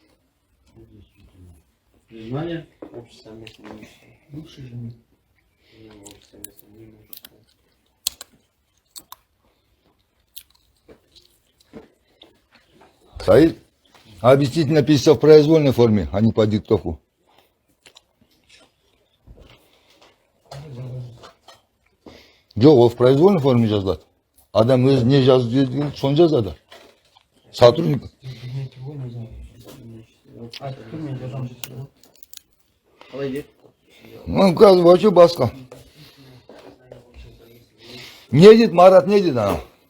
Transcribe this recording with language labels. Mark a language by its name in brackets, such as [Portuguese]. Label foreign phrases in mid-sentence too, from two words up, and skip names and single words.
[Russian] Признание. Общее совместное имущество. Бывшей жены. Общее совместное имущество. Саид, объяснительно написано в произвольной форме, а не по диктовку. [Kazakh] Жоқ, ол [Russian] в произвольной форме [Kazakh] жазылады. Адам өзі не жазды деген соны жазады. [Russian] Сотрудник. Ну, [Kazakh] қазір вообще басқа. Не дейді, Марат не дейді анау?